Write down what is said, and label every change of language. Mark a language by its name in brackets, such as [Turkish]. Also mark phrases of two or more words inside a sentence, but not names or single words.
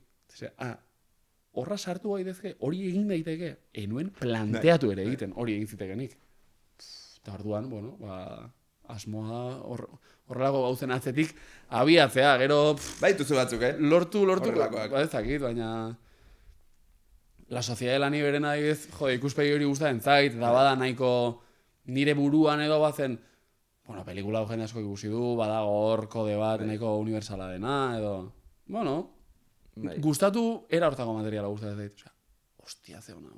[Basque] Horra sartu gaitezke, hori egin daiteke, enuen planteatu ere egiten, hori egin zitekenik. Eta orduan, asmoa horrelako gauzen atzetik abiatzea, gero... Baituzu batzuk, Lortu, ezakit, baina... La Sociedad de la Niberen adibidez, ikuspegi hori gustatzen zait, da bada nahiko nire buruan edo bazen, pelikula jende asko ikusi du, badago hor kode bat nahiko universala dena, edo... Gustatu era hortako materiala gustatzen zait. Ostia, ze hona.